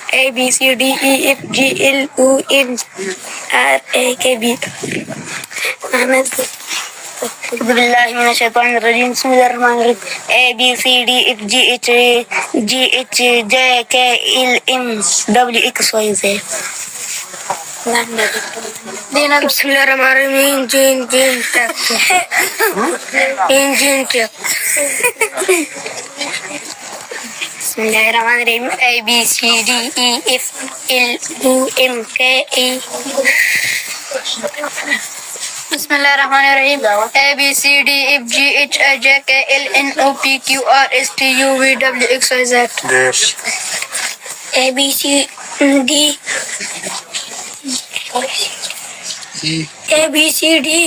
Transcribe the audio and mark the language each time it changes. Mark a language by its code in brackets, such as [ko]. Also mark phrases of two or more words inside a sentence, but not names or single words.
[en] A B C D E F G L O N R A K B. [ar] بسم الله الرحمن الرحيم. بسم الله الرحمن الرحيم. [en] A B C D F G H J K L M W X Y Z. [ar] بسم الله الرحمن الرحيم. [en] Engine truck. [ar] بسم الله الرحمن الرحيم. [en] A B C D E F L O M K E. [ar] بسم الله الرحمن الرحيم. [en] A B C D F G H I J K L N O P Q R S T U V W X Y Z. Yes. A B C D A B C D